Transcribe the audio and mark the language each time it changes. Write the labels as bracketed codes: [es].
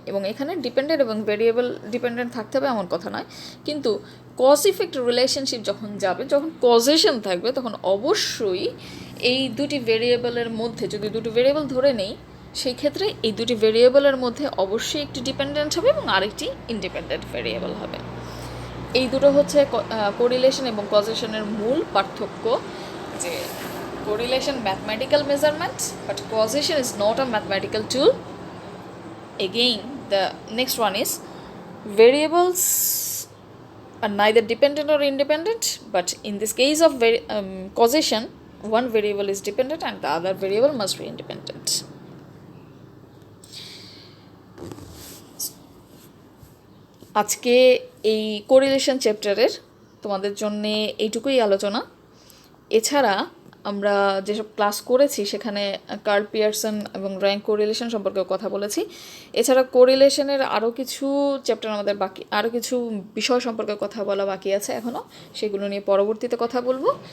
[bn] এবং এখানে ডিপেন্ডেন্ট এবং ভেরিয়েবল ডিপেন্ডেন্ট থাকতে হবে এমন কথা নয়, কিন্তু কজ ইফেক্ট রিলেশনশিপ যখন যাবে, যখন কজেশন থাকবে, তখন অবশ্যই এই দুটি ভেরিয়েবলের মধ্যে, যদি দুটি ভেরিয়েবল ধরে নেই, সেই ক্ষেত্রে এই দুটি ভেরিয়েবলের মধ্যে অবশ্যই একটি ডিপেন্ডেন্ট হবে এবং আরেকটি ইন্ডিপেন্ডেন্ট ভেরিয়েবল হবে। এই দুটো হচ্ছে কোরিলেশন এবং কজেশনের মূল পার্থক্য, যে correlation mathematical measurement [en] But causation is not a mathematical tool. Again, the next one is variables are neither dependent or independent, but in this case of causation, one variable is dependent and the other variable must be independent. [bn] আজকে এই correlation চ্যাপ্টারের তোমাদের জন্যে এইটুকুই আলোচনা। এছাড়া আমরা যেসব ক্লাস করেছি সেখানে কার্ল পিয়ারসন এবং র্যাঙ্ক কোরিলেশন সম্পর্কেও কথা বলেছি। এছাড়া কোরিলেশনের আরও কিছু চ্যাপ্টার আমাদের বাকি, আরও কিছু বিষয় সম্পর্কে কথা বলা বাকি আছে এখনও, সেগুলো নিয়ে পরবর্তীতে কথা বলবো।